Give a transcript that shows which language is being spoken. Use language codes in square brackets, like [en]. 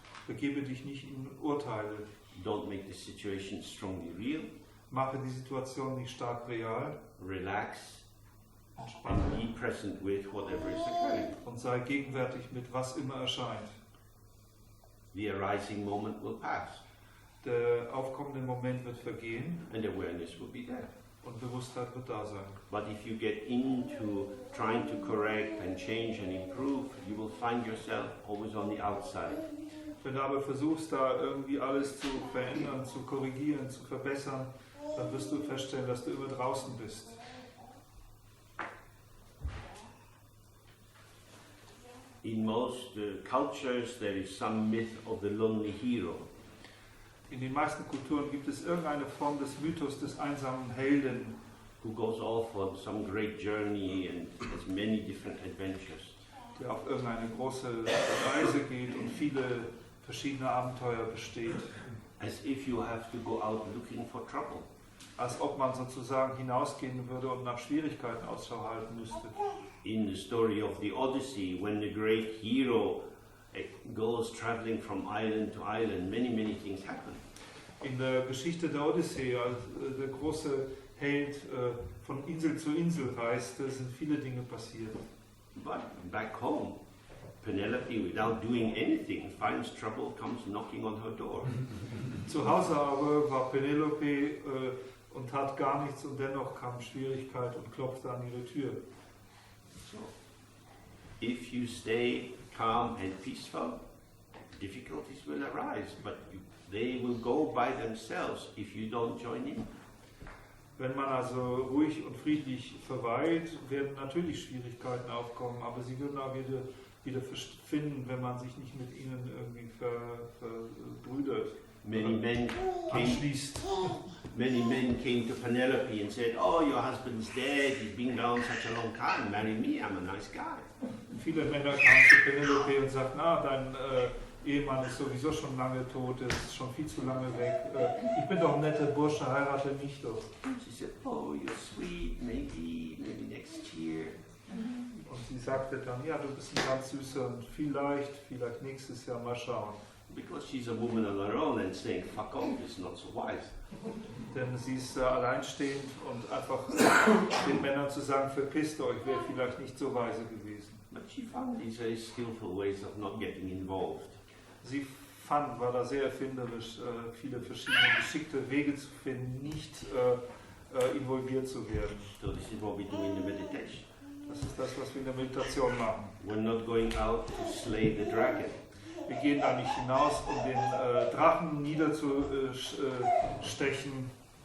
[de] begebe dich nicht in Urteile, [en] don't make the situation strongly real, [de] mache die Situation nicht stark real, [en] relax, [de] entspanne [en] and be present with whatever is occurring. [de] und sei gegenwärtig mit was immer erscheint. [en] The arising moment will pass, [de] Der aufkommende Moment wird vergehen [en] and awareness will be there. [de] und Bewusstheit wird da sein. [en] But if you get into trying to correct and change and improve, you will find yourself always on the outside. [de] Wenn du aber versuchst, da irgendwie alles zu verändern, zu korrigieren, zu verbessern, dann wirst du feststellen, dass du immer draußen bist. [en] In most cultures there is some myth of the lonely hero. [de] In den meisten Kulturen gibt es irgendeine Form des Mythos des einsamen Helden, [en] who goes off on some great journey and has many different adventures. [de] der auf irgendeine große Reise geht und viele verschiedene Abenteuer besteht. [en] As if you have to go out looking for trouble. [de] Als ob man sozusagen hinausgehen würde und nach Schwierigkeiten Ausschau halten müsste. [en] In the story of the Odyssey, when the great hero goes traveling from island to island, many things happen. [de] In der Geschichte der Odyssee, als der große Held von Insel zu Insel reiste, sind viele Dinge passiert. [en] But back home, Penelope, without doing anything, finds trouble, comes knocking on her door. [de] Zu Hause aber war Penelope und tat gar nichts und dennoch kam Schwierigkeit und klopfte an ihre Tür. [en] So, if you stay calm and peaceful, difficulties will arise, but they will go by themselves if you don't join in. [de] Wenn man also ruhig und friedlich verweilt, werden natürlich Schwierigkeiten aufkommen, aber sie würden auch wieder verschwinden, wenn man sich nicht mit ihnen irgendwie verbrüdert. [en] Many men [de] anschließt. [en] Many men came to Penelope and said, "Oh, your husband's dead. He's been gone such a long time. Marry me. I'm a nice guy." [de] Viele Männer kamen zu Penelope und sagten, dein Ehemann ist sowieso schon lange tot, ist schon viel zu lange weg. Ich bin doch ein netter Bursche, heirate mich doch. [en] She said, "Oh, you're sweet. Maybe next year." [de] Und sie sagte dann, ja, du bist ein ganz süßer und vielleicht nächstes Jahr mal schauen. [en] Because she's a woman on her own and saying, "Fuck off," is not so wise. [de] Denn sie ist alleinstehend und einfach den Männern zu sagen, verpisst euch, wäre vielleicht nicht so weise gewesen. [en] But she found these very skillful ways of not getting involved. [de] Sie war da sehr erfinderisch, viele verschiedene geschickte Wege zu finden, nicht involviert zu werden. [en] So this is what we do in the meditation. [de] Das ist das, was wir in der Meditation machen. [en] We're not going out to slay the dragon. [de] Wir gehen da nicht hinaus, um den Drachen niederzustechen.